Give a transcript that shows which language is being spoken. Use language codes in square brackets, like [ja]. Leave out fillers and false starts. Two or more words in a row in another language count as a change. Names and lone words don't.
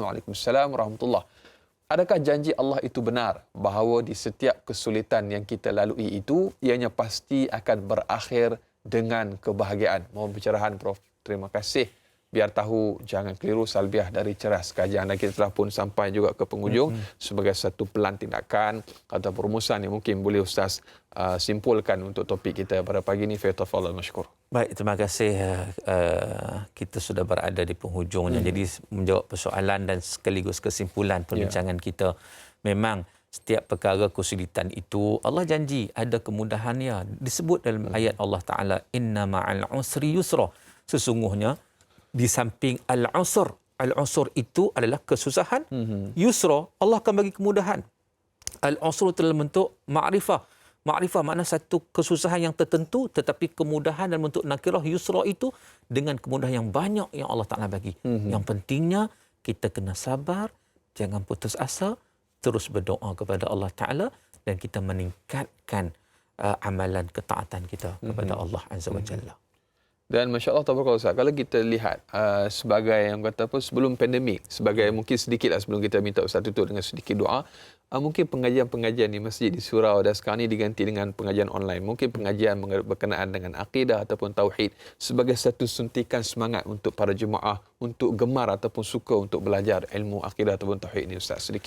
[ar] وعليكم السلام ورحمة الله. [ms] Adakah janji Allah itu benar bahawa di setiap kesulitan yang kita lalui itu, ianya pasti akan berakhir dengan kebahagiaan? Mohon pencerahan Prof. Terima kasih. Biar tahu, jangan keliru, Salbiah dari Ceras. Kajian kita telah pun sampai juga ke penghujung sebagai satu pelan tindakan atau perumusan yang mungkin boleh Ustaz simpulkan untuk topik kita pada pagi ini. [ar] فتفضل مشكور. [ms] Baik, terima kasih. Kita sudah berada di penghujungnya. Jadi menjawab persoalan dan sekaligus kesimpulan perbincangan kita. Memang setiap perkara kesulitan itu Allah janji ada kemudahannya. Disebut dalam ayat Allah Ta'ala, [ar] إن مع العسر يسرا. [ms] Sesungguhnya di samping al-usr itu adalah kesusahan. Yusra, Allah akan bagi kemudahan. Al-usr itu dalam bentuk ma'rifah. Ma'rifah makna satu kesusahan yang tertentu, tetapi kemudahan dalam bentuk nakirah. Yusra itu dengan kemudahan yang banyak yang [ar] الله تعالى [ms] bagi. Yang pentingnya kita kena sabar, jangan putus asa, terus berdoa kepada [ar] الله تعالى [ms] dan kita meningkatkan amalan ketaatan kita kepada [ar] الله عز وجل. [ms] Dan [ar] ما شاء الله تبارك الله [ms] Ustaz, kalau kita lihat sebagai yang kata apa, sebelum pandemik, sebagai mungkin sedikit lah sebelum kita minta Ustaz tutup dengan sedikit doa, mungkin pengajian-pengajian di masjid, di surau dan sekarang ni diganti dengan pengajian online. Mungkin pengajian berkenaan dengan akidah ataupun tauhid sebagai satu suntikan semangat untuk para jemaah untuk gemar ataupun suka untuk belajar ilmu akidah ataupun tauhid ni Ustaz, sedikit.